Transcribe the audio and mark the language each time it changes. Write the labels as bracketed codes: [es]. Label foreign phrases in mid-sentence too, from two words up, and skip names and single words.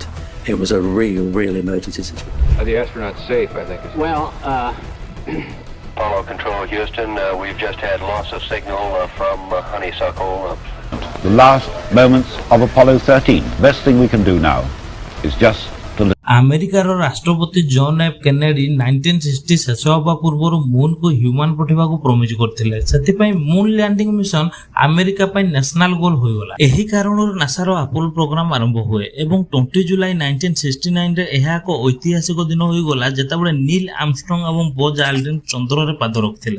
[en] It was a real emergency situation. Are the astronauts safe, I think? Well, Apollo Control, Houston, we've just had loss of signal from Honeysuckle. The last moments of Apollo 13. Best thing we can do now is just [or] ଆମେରିକାର ରାଷ୍ଟ୍ରପତି ଜନ୍ ଏଫ୍ କେନେଡି 1960 ଶେଷ ହେବା ପୂର୍ବରୁ ମୁନ୍କୁ ହ୍ୟୁମାନ୍ ପଠାଇବାକୁ ପ୍ରମିସ୍ କରିଥିଲେ। ସେଥିପାଇଁ [en] moon landing mission [or] ଆମେରିକା ପାଇଁ [en] national goal [or] ହୋଇଗଲା। ଏହି କାରଣରୁ ନାସାର ଆପୋଲୋ ପ୍ରୋଗ୍ରାମ ଆରମ୍ଭ ହୁଏ ଏବଂ 20 ଜୁଲାଇ 1969 ରେ ଏହା ଏକ ଐତିହାସିକ ଦିନ ହୋଇଗଲା ଯେତେବେଳେ ନୀଲ୍ ଆର୍ମଷ୍ଟ୍ରଙ୍ଗ ଏବଂ ବଜ୍ ଆଲ୍ଡ୍ରିନ୍ ଚନ୍ଦ୍ରରେ ପାଦ ରଖିଥିଲେ।